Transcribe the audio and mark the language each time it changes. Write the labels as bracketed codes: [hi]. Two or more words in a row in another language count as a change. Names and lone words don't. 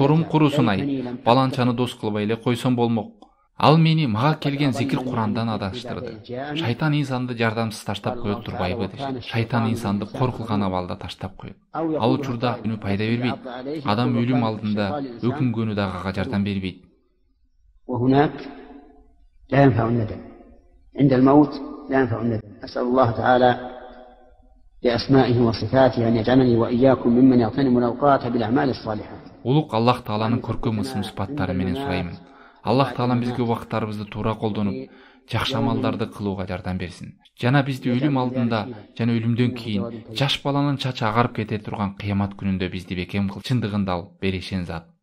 [ky] Шорум курусун-ай, баланчаны дос кылбай эле койсом болмок. Ал мени мага келген зикир Курандан адаштырды. Шайтан инсанды жардамсыз таштап коет турбайбы дешет. Шайтан инсанды коркулган абалда таштап коет. Ал учурда үнү пайда бербейт. Адам өлүм алдында өкүнгөнү дагы ага жардам бербейт. [ar] وهناك لا ينفع الندم عند الموت لا ينفع الندم. أسأل الله تعالى بأسمائه وصفاته أن يجعلني وإياكم ممن يغتنم الأوقات بالأعمال الصالحة. [ky] Улук Аллах Тааланын көркөм ысым сыпаттары менен сураймын. Аллах Таалам бизге убакыттарыбызды туура колдонуп, жакшы амалдарды кылууга жардам берсин. Жана бизди өлүм алдында жана өлүмдөн кийин жаш баланын чачы агарып кете турган кыямат күнүндө бизди бекем кыл. Чындыгында ал берешен зат.